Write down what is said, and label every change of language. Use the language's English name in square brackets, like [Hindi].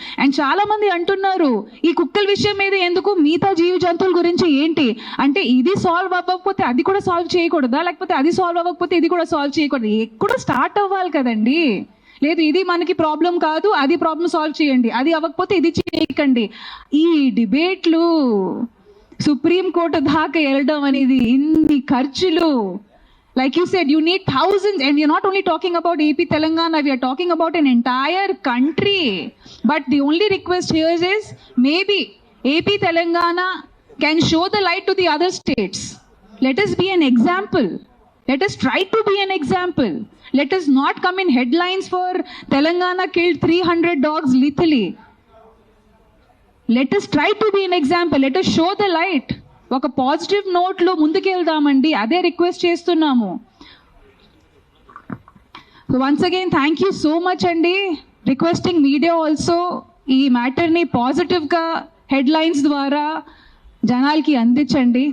[Telugu] And చాలా మంది అంటున్నారు ఈ కుక్కల విషయం మీద ఎందుకు, మిగతా జీవ జంతువుల గురించి ఏంటి అంటే, ఇది సాల్వ్ అవ్వకపోతే అది కూడా సాల్వ్ చేయకూడదా, లేకపోతే అది సాల్వ్ అవ్వకపోతే ఇది కూడా సాల్వ్ చేయకూడదు? ఎక్కడ స్టార్ట్ అవ్వాలి కదండి. లేదు ఇది మనకి ప్రాబ్లం కాదు, అది ప్రాబ్లం సాల్వ్ చేయండి, అది అవ్వకపోతే ఇది చేయకండి. ఈ డిబేట్లు సుప్రీం కోర్టు దాకా వెళ్ళడం అనేది, ఇన్ని ఖర్చులు. [English] Like you said, you need thousands, and we are not only talking about AP Telangana, we are talking about an entire country. But the only request here is, maybe AP Telangana can show the light to the other states. Let us be an example. Let us try to be an example. Let us not come in headlines for Telangana killed 300 dogs lethally. Let us try to be an example. Let us show the light. [Telugu] ఒక positive నోట్లో ముందుకెళ్దామండి, అదే request చేస్తున్నాము. [English] so once again thank you so much [Telugu] అండి. [English] requesting media also [Telugu] ఈ మ్యాటర్ని పాజిటివ్గా headlines ద్వారా జనాలకి అందించండి.